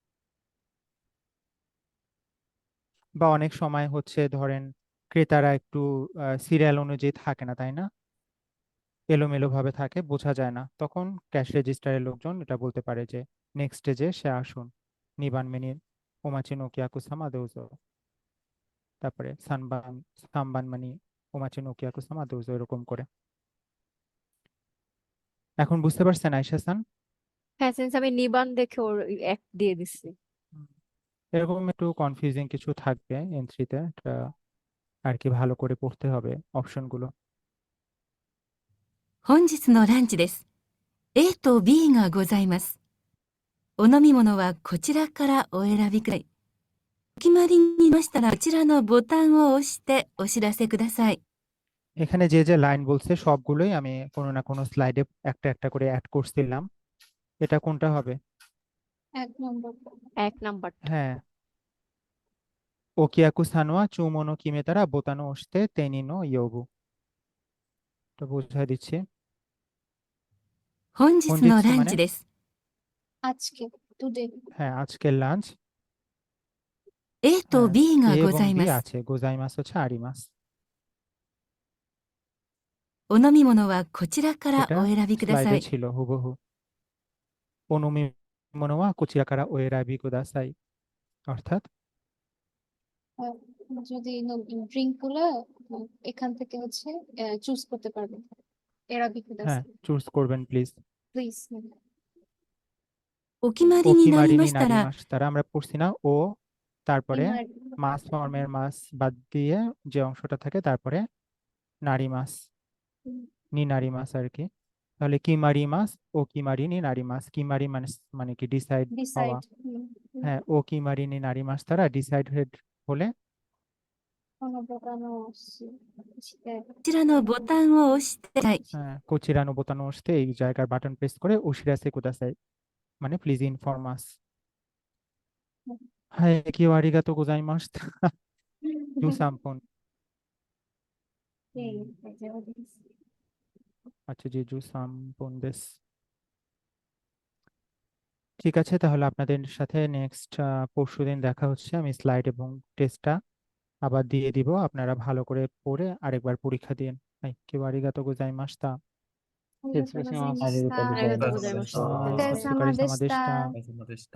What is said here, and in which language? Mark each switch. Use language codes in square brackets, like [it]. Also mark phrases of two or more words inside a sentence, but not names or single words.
[bn] বা অনেক সময় হচ্ছে ধরেন ক্রেতারা একটু সিরিয়াল অনুযায়ী থাকে না, তাই না, এলোমেলো ভাবে থাকে, বোঝা যায় না, তখন [en] cash register [bn] লোকজন এটা বলতে পারে যে নেক্সট স্টেজে সে আসুন, [ja] 二番目にお待ちのお客様どうぞ, [bn] তারপরে [ja] 三番目にお待ちのお客様どうぞ, [bn] এরকম করে। এখন বুঝতে পারছেন আয়েশা হাসান? হ্যাঁ সিন্স আমি নিবান দেখে ওর এক দিয়ে দিচ্ছি। এরকম একটু কনফিউজিং কিছু থাকবে এন্ট্রিতে, এটা আর কি ভালো করে পড়তে হবে অপশনগুলো। [ja] 本日のランチです。A と B がございます。お飲み物はこちらからお選びください。お決まりになりましたらこちらのボタンを押してお知らせください。 [bn] এখানে যে যে লাইন বলছে সবগুলোই আমি কোনো না কোনো স্লাইডে একটা একটা করে অ্যাড করছিলাম। এটা কোনটা হবে? 1 নম্বর। 1 নাম্বার হ্যাঁ, [ja] お客さんは注文を決めたらボタンを押して店員を呼ぶ, [bn] তো বুঝাই দিচ্ছি। [ja] 本日の本日ラン [bn] মানে [ja] チです。 [bn] আজকে টুডে। হ্যাঁ আজকের লাঞ্চ। [ja] A と [bn] হ্যাঁ [ja] B が [bn] এ [ja] ご [bn] এবং [ja] ざい [bn] বি [ja] ます。 [bn] আছে, গোজাইমাস হচ্ছে আরিমাস। [ja] お飲み物はこちらから [bn] এটা [ja] お選びくださ [bn] স্লাইডে [ja] い。 [bn] ছিল হুবহু। [ja] お飲み物はこちらからお選びください, অর্থাৎ [bn] যদি ড্রিঙ্ক গুলো এখান থেকে হচ্ছে চুজ করতে পারবেন। [ja] 選び [bn] হ্যাঁ চুজ করবেন প্লিজ। প্লিজ। [ja] お決まりおにきなりまりにましたら [bn] নারিমাস, তারা আমরা পড়ছি না, ও তারপরে মাস ফর্মের মাস বাদ দিয়ে যে অংশটা থাকে তারপরে নারিমাস, [ja] になります [bn] আর কি। তাহলে [ja] 決まりますお決まりになります, [bn] কি মারি মানে কি ডিসাইড হওয়া। ডিসাইড। হ্যাঁ [ja] お決まりになります [bn] তারা ডিসাইড হলে [ja] このボタンを押して、こちらのボタンを押してください。 [bn] হ্যাঁ [ja] こちらのボタンを押して [bn] এই জায়গার বাটন প্রেস করে [ja] お知らせください [bn] মানে [en] please inform us. [ja] はい、ありがとうございます. 十三分. [bn] আচ্ছা জি [ja] 十三分です. [bn] ঠিক আছে, তাহলে আপনাদের সাথে নেক্সট পরশুদিন দেখা হচ্ছে। আমি স্লাইড এবং টেস্টটা আবার দিয়ে দিব, আপনারা ভালো করে পড়ে আরেকবার পরীক্ষা দিন। [ja] はい、ありがとうございました. 失礼します。ありがとうございます。ありがとうございました。お疲れ様でした。